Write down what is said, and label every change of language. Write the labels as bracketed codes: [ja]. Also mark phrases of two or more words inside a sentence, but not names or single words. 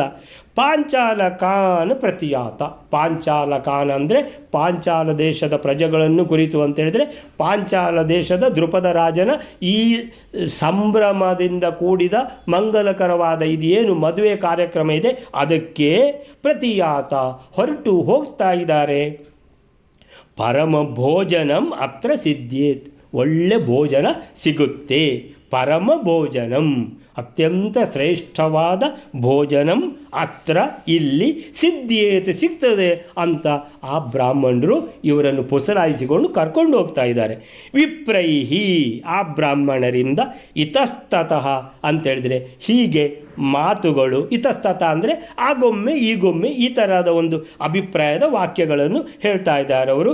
[sa] ಪಾಂಚಾಲಕಾನ್ ಪ್ರತಿಯಾತ, [kn] ಪಾಂಚಾಲಕಾನ್ ಅಂದರೆ ಪಾಂಚಾಲ ದೇಶದ ಪ್ರಜೆಗಳನ್ನು ಕುರಿತು ಅಂತ ಹೇಳಿದರೆ, ಪಾಂಚಾಲ ದೇಶದ ದ್ರುಪದ ರಾಜನ ಈ ಸಂಭ್ರಮದಿಂದ ಕೂಡಿದ ಮಂಗಲಕರವಾದ ಇದೇನು ಮದುವೆ ಕಾರ್ಯಕ್ರಮ ಇದೆ ಅದಕ್ಕೆ ಪ್ರತಿಯಾತ ಹೊರಟು ಹೋಗ್ತಾ ಇದ್ದಾರೆ. [sa] ಪರಮ ಭೋಜನಂ ಅತ್ರ ಸಿದ್ಧೇತ್, [kn] ಒಳ್ಳೆ ಭೋಜನ ಸಿಗುತ್ತೆ. [sa] ಪರಮ ಭೋಜನಂ, [kn] ಅತ್ಯಂತ ಶ್ರೇಷ್ಠವಾದ ಭೋಜನಂ ಅತ್ರ ಇಲ್ಲಿ ಸಿದ್ಧೇತ್ ಸಿಗ್ತದೆ ಅಂತ ಆ ಬ್ರಾಹ್ಮಣರು ಇವರನ್ನು ಪುಸಲಾಯಿಸಿಕೊಂಡು ಕರ್ಕೊಂಡು ಹೋಗ್ತಾ ಇದ್ದಾರೆ. ವಿಪ್ರೈಹಿ, ಆ ಬ್ರಾಹ್ಮಣರಿಂದ ಇತಸ್ತತಃ ಅಂತೇಳಿದರೆ ಹೀಗೆ ಮಾತುಗಳು, ಇತಸ್ತತ ಅಂದರೆ ಆಗೊಮ್ಮೆ ಈಗೊಮ್ಮೆ ಈ ಥರದ ಒಂದು ಅಭಿಪ್ರಾಯದ ವಾಕ್ಯಗಳನ್ನು ಹೇಳ್ತಾ ಇದ್ದಾರೆ ಅವರು.